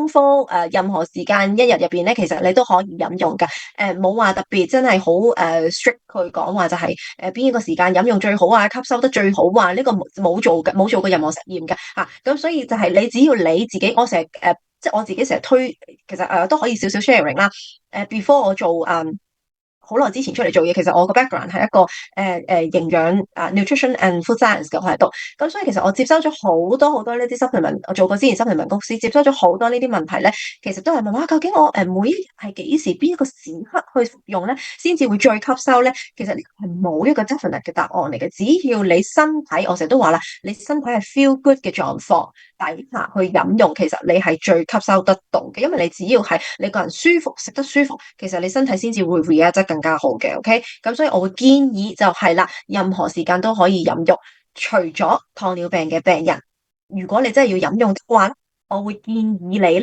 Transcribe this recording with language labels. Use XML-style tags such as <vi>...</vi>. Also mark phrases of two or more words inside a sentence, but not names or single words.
<yue>腹任何時間一日入邊咧，其實你都可以飲用㗎，冇話特別真係好strict 去講話就係邊一個時間飲用最好啊，吸收得最好啊，呢個冇做過任何實驗㗎嚇，咁所以就係你只要你自己，我成日即係我自己成日推，其實都可以少少 sharing 啦。before 我做好耐之前出嚟做嘢，其實我個 background 係一個營養</yue> <en>nutrition and food science</en> <yue>嘅，我喺度，咁所以其實我接收咗好多呢啲 supplement，我做過之前 supplement 公司，接收咗好多呢啲問題咧，其實都係問哇，究竟我每一日係幾時邊一個時刻去服用咧，先至會最吸收咧？其實呢個係冇一個 definite 嘅答案嚟嘅，只要你身體，我成日都話啦，你身體係</yue> <en>feel good</en> <yue>嘅狀況底下去飲用，其實你係最吸收得到嘅，因為你只要係你個人舒服，食得舒服，其實你身體先至會 react 得更加好嘅。OK，咁所以我會建議就係啦，任何時間都可以飲用，除咗糖尿病嘅病人，如果你真係要飲用嘅話，我會建議你咧。</yue>